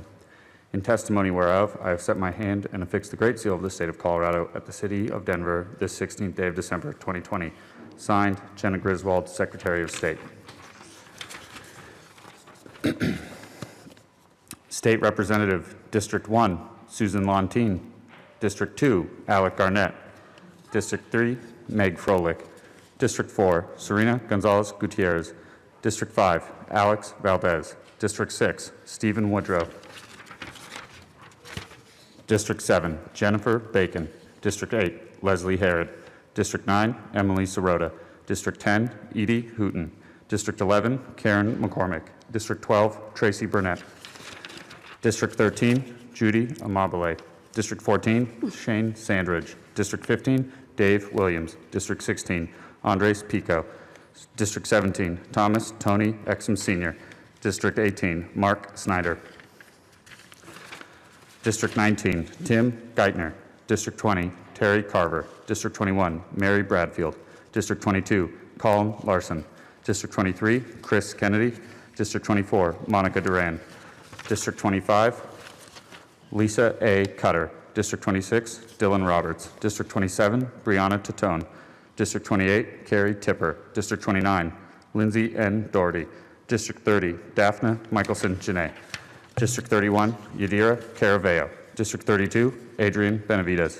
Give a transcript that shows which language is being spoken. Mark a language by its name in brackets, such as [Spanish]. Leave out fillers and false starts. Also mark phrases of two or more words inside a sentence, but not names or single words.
[English] In testimony whereof, I have set my hand and affixed the Great Seal of the state of Colorado at the city of Denver this 16th day of December, 2020. Signed, Jenna Griswold, Secretary of State. State Representative, District 1, Susan Lontine. District 2, Alec Garnett. District 3, Meg Froelich. District 4, Serena Gonzalez Gutierrez. District 5, Alex Valdez. District 6, Stephen Woodrow. District 7, Jennifer Bacon. District 8, Leslie Herod. District 9, Emily Sirota. District 10, Edie Hooten. District 11, Karen McCormick. District 12, Tracy Burnett. District 13, Judy Amabile. District 14, Shane Sandridge. District 15, Dave Williams. District 16, Andres Pico. District 17, Thomas Tony Exum Sr. District 18, Mark Snyder. District 19, Tim Geithner. District 20, Terry Carver. District 21, Mary Bradfield. District 22, Colin Larson. District 23, Chris Kennedy. District 24, Monica Duran. District 25, Lisa A. Cutter. District 26, Dylan Roberts. District 27, Brianna Titone. District 28, Carrie Tipper. District 29, Lindsay N. Doherty. District 30, Daphne Michelson Janae. District 31, Yadira Caraveo. District 32, Adrian Benavides.